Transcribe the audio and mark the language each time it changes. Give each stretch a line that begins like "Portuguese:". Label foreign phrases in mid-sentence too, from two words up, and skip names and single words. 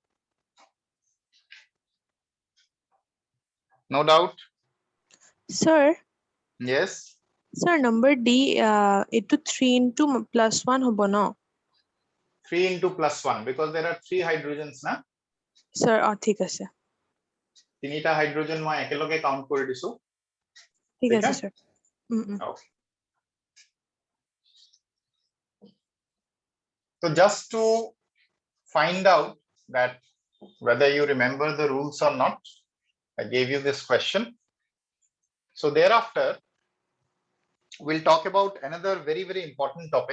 English: No doubt? Sir, Yes. sir, number D, itu 3 into plus 1
Assamese: হ'ব নো?
English: 3 into plus 1 because there are 3 hydrogens na. Sir,
Assamese: ঠিক আছে. 3টা হাইড্রোজেন মই একেলগে কাউন্ট কৰি দিছো. ঠিক ঠিক আছে, আছে?
English: sir. Okay. So just to find out that whether you remember the rules or not, I gave you this question. So thereafter, we'll talk about another very, very important topic.